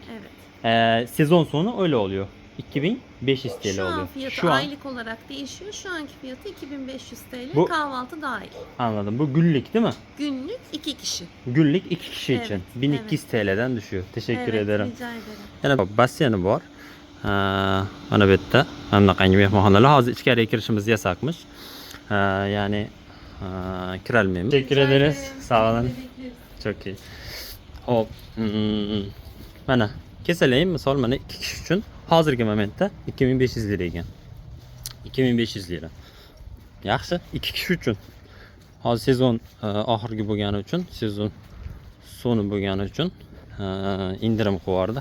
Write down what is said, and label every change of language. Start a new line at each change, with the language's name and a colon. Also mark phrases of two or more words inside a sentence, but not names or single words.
Turkish: Evet. Sezon sonu öyle oluyor. 2500 TL Şu an oluyor. fiyatı Şu an aylık olarak değişiyor. Şu anki fiyatı 2500 TL. Bu- Kahvaltı dahil. anladım. Bu günlük değil mi? Günlük 2 kişi. Günlük 2 kişi için Evet, 1200 TL'den düşüyor. Teşekkür Evet, ederim. rica ederim.
Uzbek: Yana basseni bor. Mana bu yerda bunaqangi mehmonxonalar hozir ichkariga kirishimiz yasaqmish. Ya'ni kirolmaymiz.
Turkish: Teşekkür Rica ederiz. ederim. Sağ olun. Bekleriz. Çok iyi. Hop.
Uzbek: Mana kesalayin misol mana 2 kishi uchun hozirgi momentda 2500 lira ekan. 2500 lira. Yaxshi, 2 kishi uchun. Hozir sezon oxirgi bo'lgani uchun, sezon soni bo'lgani uchun indirim qilyapti.